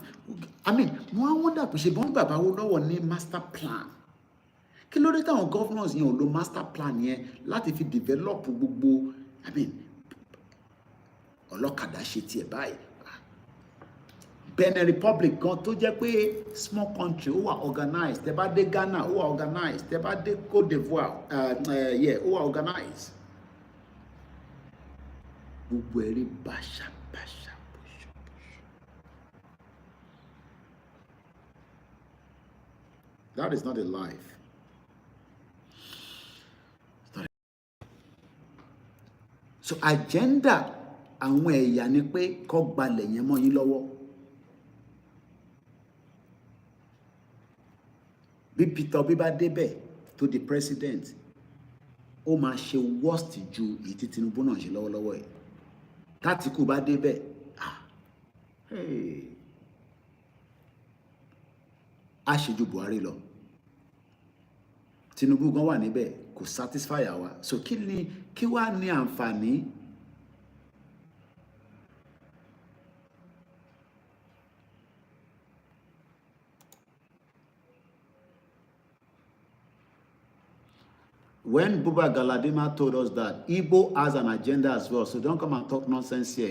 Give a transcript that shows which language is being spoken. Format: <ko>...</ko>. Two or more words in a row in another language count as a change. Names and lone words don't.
<en>I mean,</en> <yo>mo wonder pé ṣe bọ́n bàbá wo lọ́wọ́ ní</yo> <en>master plan.</en> <yo>Kí ló dé táwọn governors yẹn ò lo</yo> <en>master plan</en> <yo>yẹn láti fi develop gbogbo,</yo> <en>I mean,</en> <yo>ọlọ́kadà ṣe tiẹ̀ báyìí. Benin Republic gan tó jẹ́ pé</yo> <en>small country</en> <yo>ó wà organized. Tẹ́ bá dé Ghana ó wà organized. Tẹ́ bá dé Côte d'Ivoire ó wà organized. Gbogbo ẹ̀rí bàṣà.</yo> <en>That is not a life.</en> <yo>So agenda àwọn ẹ̀yà ni pé kó gbalẹ̀ yẹn mọ́ yín lọ́wọ́. Bí Peter Obi bá débẹ̀ tó di president, ó máa ṣe worst ju èyí tí Tinubu náà ṣe lọ́wọ́lọ́wọ́ ẹ̀. Tátìkù bá débẹ̀, a ṣe ju Buhari lọ. Tinubu gan wà níbẹ̀ kò satisfy àwa so kí wá ní àǹfààní</yo> <en>when Buba Galadima told us that Igbo has an agenda as well, so don't come and talk nonsense here.</en>